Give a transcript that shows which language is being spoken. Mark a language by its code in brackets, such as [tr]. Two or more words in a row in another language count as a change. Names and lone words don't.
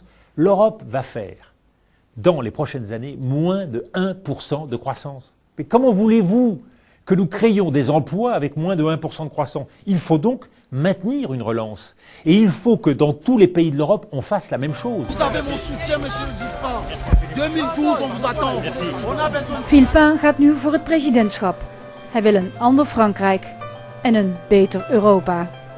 [fr] L'Europe va faire, dans les prochaines années, moins de 1% de croissance. Mais comment voulez-vous que nous créions des emplois avec moins de 1% de croissance? Il faut donc maintenir une relance. Et il faut que dans tous les pays de l'Europe, on fasse la même chose. Vous avez mon soutien, monsieur Villepin. 2012, on vous attend. On a besoin. [nl] Villepin gaat nu voor het presidentschap. Hij wil een ander Frankrijk en een beter Europa.